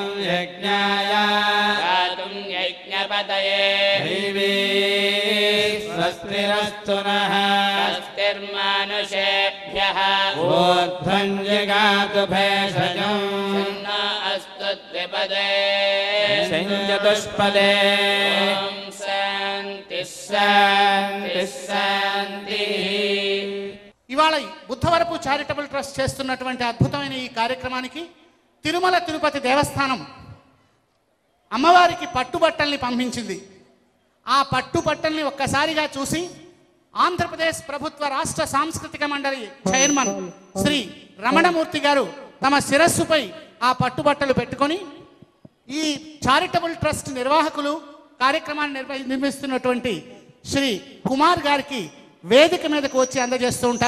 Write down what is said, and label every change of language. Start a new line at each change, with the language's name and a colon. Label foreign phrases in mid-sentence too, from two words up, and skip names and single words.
Sanskrit: यज्ञाय गातुं यज्ञपतये दैवी स्वस्तिरस्तु नः स्वस्तिर्मानुषेभ्यः ऊर्ध्वं जगातु भेषजम् सन्नो अस्तु द्विपदे चतुष्पदे ॐ शान्तिः शान्तिः शान्तिः.
Telugu: ఇవాళ బుద్ధవరపు
English: charitable trust
Telugu: చేస్తున్నటువంటి అద్భుతమైన ఈ కార్యక్రమానికి తిరుమల తిరుపతి దేవస్థానం అమ్మవారికి పట్టుబట్టల్ని పంపించింది. ఆ పట్టుబట్టల్ని ఒక్కసారిగా చూసి ఆంధ్రప్రదేశ్ ప్రభుత్వ రాష్ట్ర సాంస్కృతిక మండలి చైర్మన్ శ్రీ రమణమూర్తి గారు తమ శిరస్సుపై ఆ పట్టుబట్టలు పెట్టుకొని ఈ
English: charitable trust
Telugu: నిర్వాహకులు కార్యక్రమాన్ని నిర్వహిస్తున్నటువంటి శ్రీ కుమార్ గారికి వేదిక మీదకు వచ్చి అందజేస్తూ ఉంటారు.